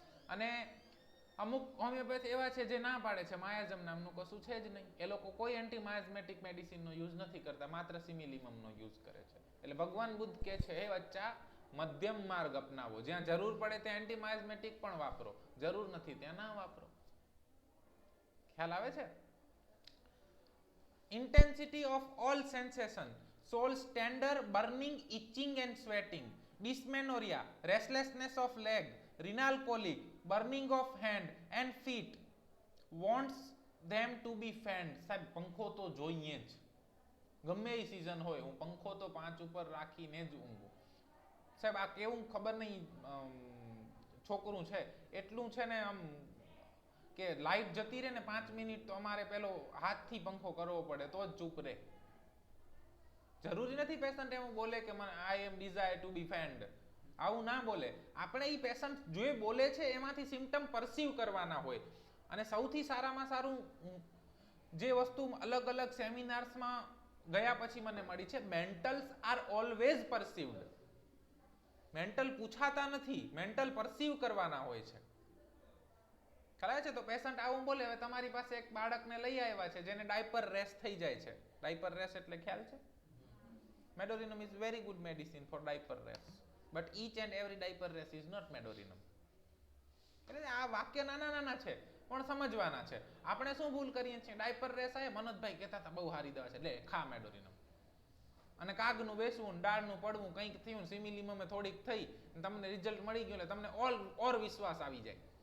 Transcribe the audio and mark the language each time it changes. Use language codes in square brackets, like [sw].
[gu] અને અમુક હોમિયોપેથ એવા છે જે ના પાડે છે, માયાઝમ નામનું કશું છે જ નહીં. એ લોકો કોઈ એન્ટીમાયાઝમેટિક મેડિસિનનો યુઝ નથી કરતા, માત્ર સિમિલિમમનો યુઝ કરે છે. એટલે ભગવાન બુદ્ધ કહે છે, હે બચ્ચા, મધ્યમ માર્ગ અપનાવો. જ્યાં જરૂર પડે ત્યાં એન્ટીમાયાઝમેટિક પણ વાપરો, જરૂર નથી ત્યાં ના વાપરો. ખ્યાલ આવે છે? [en] intensity of all sensation, soles tender, burning, itching and sweating, dysmenorrhea, restlessness of leg, renal colic, burning of hand and feet, wants them to be fanned. [gu] સાહેબ પંખો તો જોઈએ જ, ગમે એ સિઝન હોય હું પંખો તો 5 ઉપર રાખીને જ ઊંઘું. સાહેબ આ કેવું ખબર નહીં છોકરું છે એટલું છે ને આમ કે લાઈટ જતી રહે ને 5 મિનિટ તો અમારે પેલો હાથથી પંખો કરવો પડે તો જ ચૂપ રહે. જરૂરી નથી પેશન્ટ એવું બોલે કે મને [en] I am desire to be fend, [gu] આવું ના બોલે. આપણે એ પેશન્ટ જે બોલે છે એમાંથી સિમ્પટમ પરસીવ કરવાના હોય. અને સૌથી સારામાં સારું જે વસ્તુ અલગ અલગ સેમિનાર્સમાં ગયા પછી મને મળી છે, [en] Mentals are always perceived. [gu] મેન્ટલ પૂછાતા નથી, મેન્ટલ પરસીવ કરવાના હોય છે. ખ્યાલ છે? તો પેશન્ટ આવું બોલે, હવે તમારી પાસે એક બાળકને લઈ આવ્યા છે જેને ડાયપર રેસ થઈ જાય છે. ડાયપર રેસ એટલે ખ્યાલ છે? [en] Medorinum is very good medicine for diaper rash, but each and every diaper rash is not medorinum. [gu] એટલે આ વાક્ય નાના નાના છે પણ સમજવાના છે. આપણે શું ભૂલ કરીએ છીએ? ડાયપર રેસ આવે, મનોજભાઈ કહેતા હતા બહુ સારી દવા છે, લે ખા મેડોરિનમ. અને કાગનું બેસવું, ડાળનું પડવું, કંઈક થયું, સિમિલીમમે થોડીક થઈ, તમને રિઝલ્ટ મળી ગયું એટલે તમને ઓર વિશ્વાસ આવી જાય.